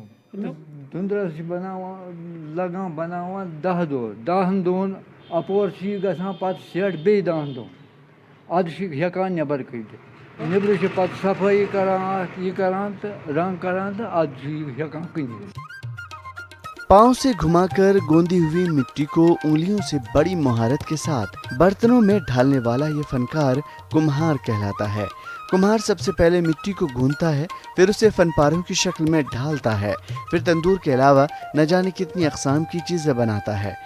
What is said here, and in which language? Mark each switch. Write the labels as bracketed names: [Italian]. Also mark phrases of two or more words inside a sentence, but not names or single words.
[Kashmiri] تندرس چھِ بناوان لگان بناوان 10 دۄہ 10 دۄہن اپور چھِ یہِ گژھان پتہٕ سیٹ بیٚیہِ 10 دۄہ اَدٕ چھِ ہٮ۪کان نٮ۪بر کٔڑِتھ نیٚبرٕ چھِ پتہٕ صفٲیی کران اَتھ یہِ کران تہٕ رنگ کران تہٕ اَدٕ چھِ یہِ ہٮ۪کان کٕنِتھ. [Urdu] پاؤں سے گھما کر گوندی ہوئی مٹی کو انگلیوں سے بڑی مہارت کے ساتھ برتنوں میں ڈھالنے والا یہ فنکار کمہار کہلاتا ہے. کمہار سب سے پہلے مٹی کو گوندتا ہے پھر اسے فن پاروں کی شکل میں ڈھالتا ہے پھر تندور کے علاوہ نہ جانے کتنی اقسام کی چیزیں بناتا ہے.